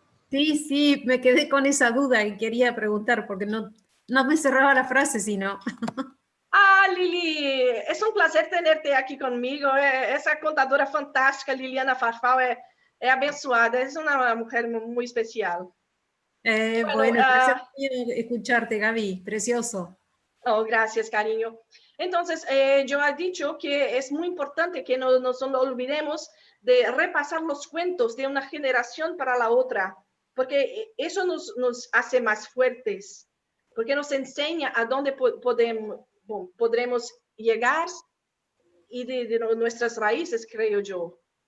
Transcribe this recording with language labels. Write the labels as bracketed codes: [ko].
[es] Sí, sí, me quedé con esa duda y quería preguntar porque no me cerraba la frase, sino. Ah, Lili, es un placer tenerte aquí conmigo. [pt] Essa contadora fantástica, Liliana Farfal, é abençoada. [es] Es una mujer muy especial. Bueno, placer escucharte, Gaby. Precioso. Oh, gracias, cariño. Entonces, yo he dicho que es muy importante que no nos olvidemos de repasar los cuentos de una generación para la otra, porque eso nos hace más fuertes, porque nos enseña a dónde podremos llegar y de nuestras raíces, creo yo.